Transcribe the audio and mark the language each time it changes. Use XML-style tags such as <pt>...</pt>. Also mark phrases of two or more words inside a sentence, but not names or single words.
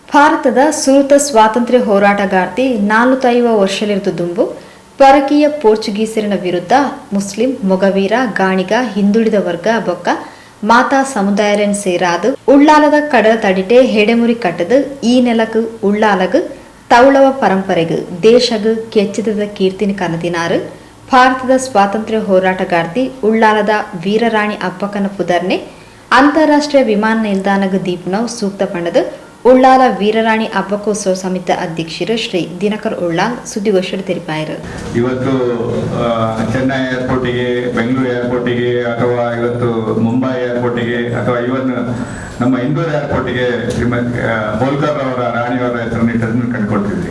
<tcy>ಭಾರತದ ಸುನೂತ ಸ್ವಾತಂತ್ರ್ಯ ಹೋರಾಟಗಾರ್ತಿ 45 ವರ್ಷಲಿರುವುದು ದುಂಬು ಪರಕೀಯ ಪೋರ್ಚುಗೀಸರಿನ ವಿರುದ್ಧ ಮುಸ್ಲಿಂ ಮೊಗವೀರ ಗಾಣಿಗ ಹಿಂದುಳಿದ ವರ್ಗ ಬೊಕ್ಕ ಮಾತಾ ಸಮುದಾಯರನ್ ಸೇರಾದು ಉಳ್ಳಾಲದ ಕಡಲ ತಡಿಟೆ ಹೆಡೆಮುರಿ ಕಟ್ಟದು ಈ ನೆಲಕು ಉಳ್ಳಾಲಗು ತೌಳವ ಪರಂಪರೆಗು ದೇಶಗು ಕೆಚ್ಚಿದ ಕೀರ್ತಿನ ಕನದಿನಾರು ಭಾರತದ ಸ್ವಾತಂತ್ರ್ಯ ಹೋರಾಟಗಾರ್ತಿ ಉಳ್ಳಾಲದ ವೀರರಾಣಿ ಅಪ್ಪಕ್ಕನ ಪುದರ್ನೆ ಅಂತಾರಾಷ್ಟ್ರೀಯ ವಿಮಾನ ನಿಲ್ದಾಣಗು ದೀಪನವು ಸೂಕ್ತ ಪಂಡದು ಉಳ್ಳಾಲ ವೀರರಾಣಿ ಹಬ್ಬಕ್ಕೋತ್ಸವ ಸಮಿತಿ ಅಧ್ಯಕ್ಷರು ಶ್ರೀ ದಿನಕರ್ ಉಳ್ಳಾಲ್</tcy> <kn>ಸುದ್ದಿಗೋಷ್ಠಿಯಲ್ಲಿ ತಿಳಿಸಿದರು. ಇವತ್ತು ಚೆನ್ನೈ ಏರ್ಪೋರ್ಟಿಗೆ, ಬೆಂಗಳೂರು ಏರ್ಪೋರ್ಟಿಗೆ ಅಥವಾ ಇವತ್ತು ಮುಂಬೈ ಏರ್ಪೋರ್ಟಿಗೆ ಅಥವಾ ಇವನ್ ನಮ್ಮ ಇಂದೋರ್ ಏರ್ಪೋರ್ಟಿಗೆ ಶ್ರೀಮತಿ ಹೋಲ್ಕರ್ ಅವರ ರಾಣಿಯವರ ಹೆಸರನ್ನು ಕಂಡುಕೊಳ್ತಿದ್ವಿ.</kn>